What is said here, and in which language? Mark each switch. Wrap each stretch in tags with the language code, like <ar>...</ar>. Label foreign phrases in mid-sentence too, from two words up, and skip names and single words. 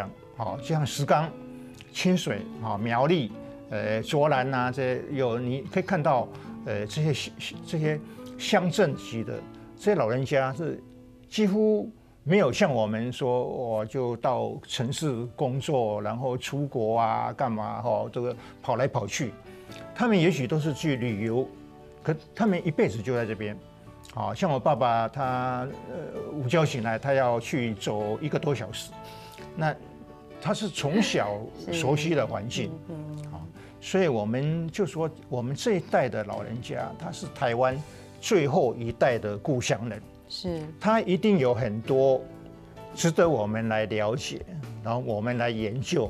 <zh>好，像石岡、清水、苗栗、卓蘭啊，你可以看到，這些鄉鎮級的這些老人家是幾乎沒有像我們說，我就到城市工作，然後出國啊，幹嘛這個跑來跑去。他們也許都是去旅遊，可他們一輩子就在這邊。好像我爸爸他午覺醒來，他要去走1個多小時，那他是從小熟悉的環境，所以我們就說我們這一代的老人家，他是台灣最後一代的故鄉人。是，它一定有很多值得我们来了解，然后我们来研究。</zh>